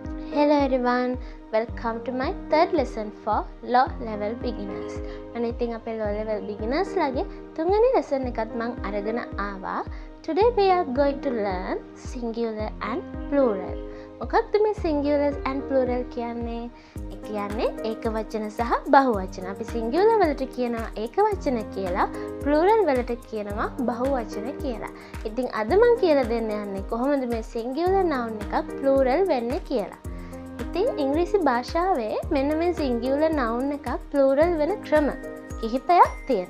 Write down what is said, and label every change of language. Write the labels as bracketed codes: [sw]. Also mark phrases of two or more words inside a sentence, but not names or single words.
[en] Hello everyone, welcome to my third lesson for low level beginners. [si] අනේ ඉතින් අපේ [en] low level beginners [si] ලගේ තුන්වෙනි lesson එකත් මම අරගෙන ආවා. [en] Today we are going to learn singular and plural. [si] මොකක්ද මේ [en] singular and plural [si] කියන්නේ? ඒ කියන්නේ ඒක වචන සහ බහු වචන. අපි singular වලට කියනවා ඒක වචන කියලා, plural වලට කියනවා බහු වචන කියලා. ඉතින් අද මම කියලා දෙන්න යන්නේ කොහොමද මේ [en] singular noun [si] එකක් plural වෙන්නේ කියලා. ඉතින් ඉංග්‍රීසි භාෂාවේ මෙන්න මේ [en] singular noun [si] එකක් plural වෙන ක්‍රම කිහිපයක් තියෙනවා.